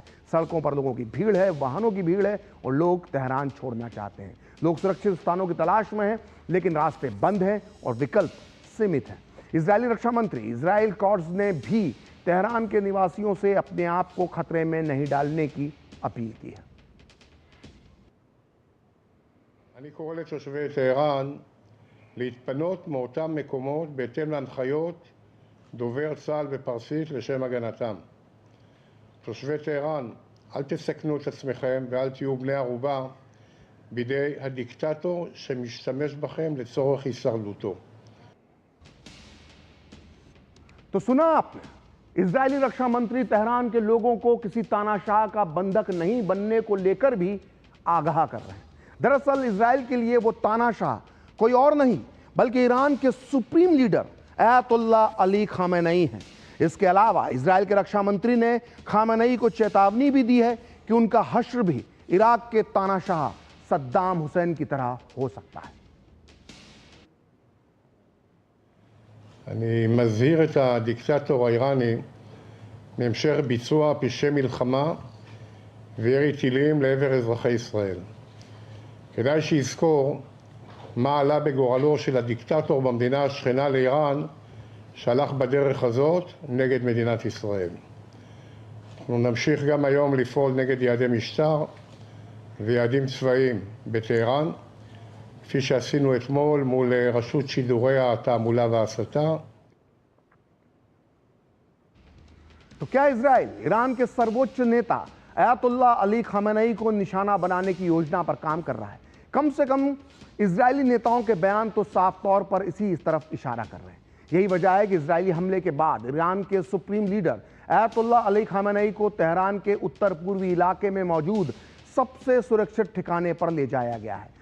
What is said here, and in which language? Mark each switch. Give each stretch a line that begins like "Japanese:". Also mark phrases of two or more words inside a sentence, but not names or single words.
Hindi: सड़कों पर लोगों की भीड़ है, वाहनों की भीड़ है और लोग तेहरान छोड़ना चाहते हैं। लोग सुरक्षित स्थानों की तलाश में हैं, लेकिन रास्ते बंद हैं और विकल्प सीमित हैं। इजरायली रक्षा मंत्री इजराइल कॉट्स ने भी तेहरान के निवासियों से अपने आप को खतरे में नहीं डालने की अपील की है।
Hebrew: אני קורא לתושבי טהרן להתפנות מאותם מקומות בהתאם להנחיות דובר צה"ל בפרסית לשם הגנתם. תושבי טהרן, אל תסכנו את עצמכם ואל תהיו בני ערובה בידי הדיקטטור שמשתמש בכם לצורך הישרדותו.
Hindi: तो सुना आपने, इजरायली रक्षा मंत्री तेहरान के लोगों को किसी तानाशाह का बंधक नहीं बनने को लेकर भी आगाह कर रहे हैं। दरअसल इजराइल के लिए वो तानाशाह कोई और नहीं बल्कि ईरान के सुप्रीम लीडर अयातुल्ला अली खामेनेई हैं। इसके अलावा इजराइल के रक्षा मंत्री ने खामेनेई को चेतावनी भी दी है कि उनका हश्र भी इराक के तानाशाह सद्दाम हुसैन की तरह हो सकता है।
Hebrew: אני מזהיר את הדיקטטור האיראני מהמשך ביצוע פשעי מלחמה וירי טילים לעבר אזרחי ישראל. כדאי שיזכור מה עלה בגורלו של הדיקטטור במדינה השכנה לאיראן שהלך בדרך הזאת נגד מדינת ישראל. אנחנו נמשיך גם היום לפעול נגד יעדי משטר ויעדים צבאיים בטהרן, כפי שעשינו אתמול מול רשות שידורי התעמולה וההסתה.
Hindi: तो क्या इजराइल ईरान के सर्वोच्च नेता अयातुल्ला अली खामेनेई को निशाना बनाने की योजना पर काम कर रहा है? कम से कम इजरायली नेताओं के बयान तो साफ तौर पर इसी तरफ इशारा कर रहे हैं। यही वजह है कि इजरायली हमले के बाद ईरान के सुप्रीम लीडर अयातुल्ला अली खामेनेई को तेहरान के उत्तर पूर्वी इलाके में मौजूद सबसे सुरक्षित ठिकाने पर ले जाया गया है।